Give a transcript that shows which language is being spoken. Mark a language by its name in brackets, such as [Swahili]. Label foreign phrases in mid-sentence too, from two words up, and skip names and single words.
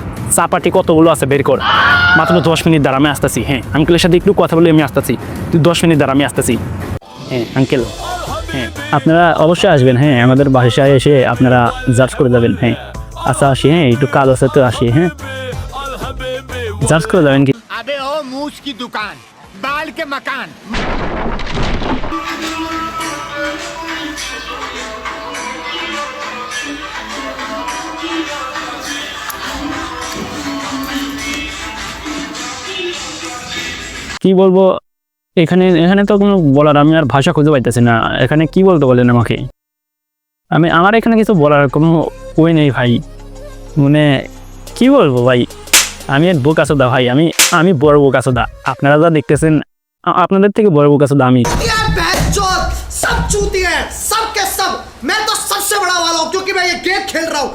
[Bangla] চাপাটি কতগুলো আছে বের কর, মাত্র 10 মিনিট দাঁড়া, আমি আসতেছি। হ্যাঁ আঙ্কেলের সাথে একটু কথা বলে আমি আসতেছি, তুই 10 মিনিট দাঁড়া, আমি আসতেছি। হ্যাঁ আঙ্কেল, হ্যাঁ আপনারা অবশ্যই আসবেন। হ্যাঁ আমাদের বাসায় এসে আপনারা জাজ করে যাবেন। হ্যাঁ আচ্ছা আসি, হ্যাঁ একটু কাজ আছে তো আসি। হ্যাঁ জাজ করে যাবেন কি? [Hindi] अबे ओ मूछ की दुकान, बाल के मकान। [Bangla] কি বলবো, এখানে তো কোনো বলার আমি আর ভাষা খুঁজে পাইতেছি না। এখানে কি বলতে বলেন আমাকে? আমার এখানে কিছু বলার কোনো ওই নেই ভাই, মানে কি বলবো ভাই, আমি এক বোকাচোদা ভাই, আমি বড় বোকাচোদা। আপনারা যা দেখতেছেন আপনাদের থেকে বড় বোকাচোদা আমি। [Hindi] सब चूती है, सब के सब। मैं तो सबसे बड़ा वाला हूँ क्योंकि मैं ये गेम खेल रहा हूँ।